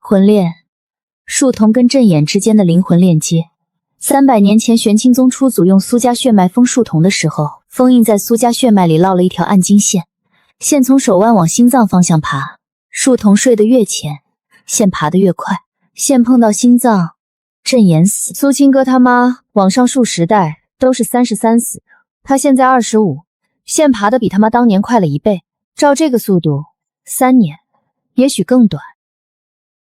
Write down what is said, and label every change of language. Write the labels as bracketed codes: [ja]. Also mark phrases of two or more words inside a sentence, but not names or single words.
[zh] 魂鏈，樹瞳跟陣眼之間的靈魂鏈接。300年前玄清宗出祖用蘇家血脈封樹瞳的時候，封印在蘇家血脈裡烙了一條暗金線，線從手腕往心臟方向爬，樹瞳睡得越淺，線爬得越快，線碰到心臟，陣眼死。蘇青哥他媽往上數10 代都是33死的，他現在25，線爬得比他媽當年快了1倍，照這個速度，3年，也許更短。